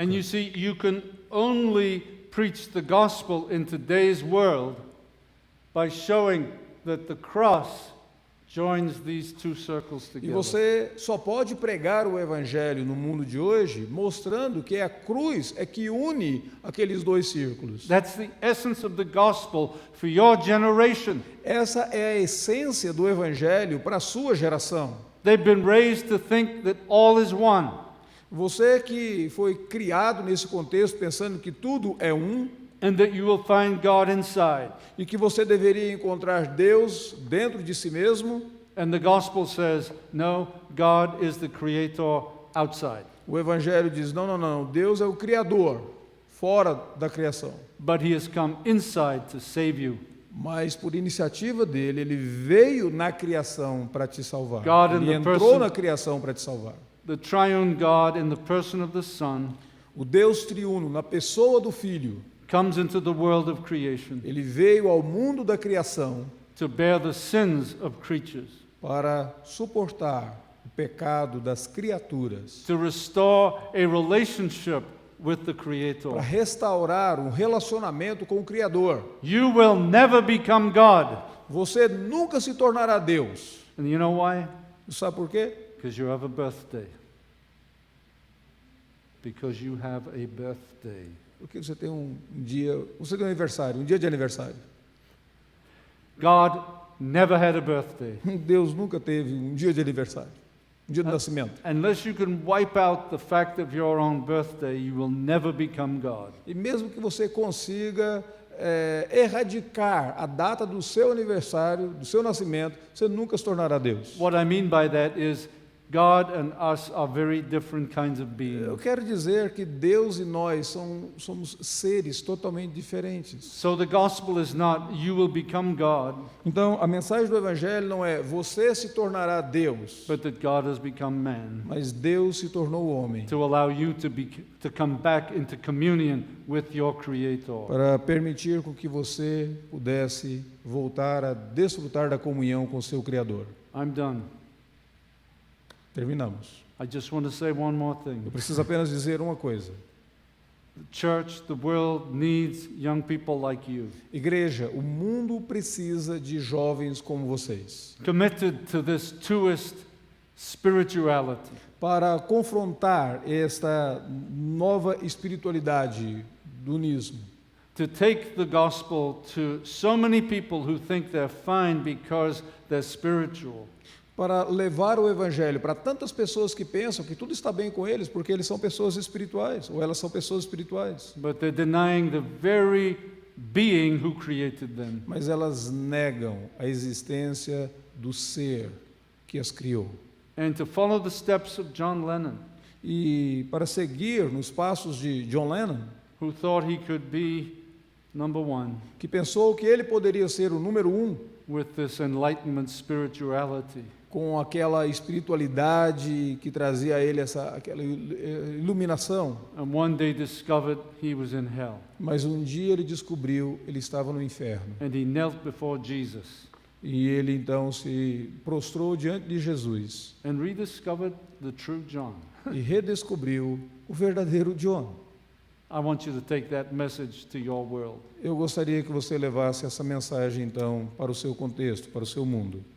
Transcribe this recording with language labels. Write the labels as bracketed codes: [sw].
[en] And you see, you can only preach the gospel in today's world by showing that the cross joins these two circles [pt] E [en] together. [pt] você só pode pregar o evangelho no mundo de hoje mostrando que a cruz é que une aqueles dois círculos. [en] That's the essence of the gospel for your generation. [pt] Essa é a essência do evangelho para a sua geração. [en] They've been raised to think that all is one. [pt] Você que foi criado nesse contexto pensando que tudo é um [en] And that you will find God inside. [pt] e que você deveria encontrar Deus dentro de si mesmo, [en] And the gospel says, no, God is the creator outside. [pt] o evangelho diz: não, Deus é o criador, fora da criação. [en] But he has come inside to save you. [pt] Mas por iniciativa dele, ele veio na criação para te salvar. [en] God in [pt] Ele [en] the [pt] entrou [en] person- [pt] na criação para te salvar. [en] The triune God in the person of the Son [pt] O Deus triuno, na pessoa do Filho, [en] comes into the world of creation [pt] ele veio ao mundo da criação [en] to bear the sins of creatures, [pt] para suportar o pecado das criaturas, [en] to restore a relationship with the [pt] para [en] Creator. [pt] restaurar um relacionamento com o Criador. [en] You will never become God. [pt] Você nunca se tornará Deus. [en] And you know why? [pt] Sabe por quê? [en] Because you have a birthday. Because you have a birthday. [pt] Porque você tem um dia, você tem um aniversário, um dia de aniversário. [en] God never had a birthday. [pt] Deus nunca teve um dia de aniversário, um dia de nascimento. [en] Unless you can wipe out the fact of your own birthday, you will never become God. [pt] E mesmo que você consiga erradicar a data do seu aniversário, do seu nascimento, você nunca se tornará Deus. [en] What I mean by that is God and us are very different kinds of [pt] Eu [en] beings. [pt] quero dizer que Deus e nós somos seres totalmente diferentes. [en] So the gospel is not you will become God, [pt] Então, a mensagem do Evangelho não é você se tornará Deus, [en] but that God has become man [pt] mas Deus se tornou homem [en] to allow you to come back into communion with your Creator. [pt] para permitir com que você pudesse voltar a desfrutar da comunhão com seu Criador. [en] I'm done. [pt] Terminamos. [en] I just want to say one more thing. [pt] Eu preciso apenas dizer uma coisa. [en] The church, the world needs young people like you, [pt] Igreja, o mundo precisa de jovens como vocês [en] committed to this truest spirituality, [pt] para confrontar esta nova espiritualidade do unismo, [en] to take the gospel to so many people who think they're fine because they're spiritual, [pt] para levar o evangelho para tantas pessoas que pensam que tudo está bem com eles porque eles são pessoas espirituais ou elas são pessoas espirituais, [en] but they're denying the very being who created them. [pt] mas elas negam a existência do ser que as criou. [en] And to follow the steps of John Lennon, [pt] E para seguir nos passos de John Lennon, [en] who thought he could be number one [pt] que pensou que ele poderia ser o número 1 [en] with this enlightenment spirituality. [pt] com aquela espiritualidade que trazia a ele aquela iluminação, [en] And one day discovered he was in hell. [pt] mas um dia ele descobriu ele estava no inferno. [en] And he knelt before Jesus [pt] E ele então se prostrou diante de Jesus [en] and rediscovered the true John. [pt] e redescobriu o verdadeiro John. [en] I want you to take that message to your world. [pt] Eu gostaria que você levasse essa mensagem então para o seu contexto, para o seu mundo.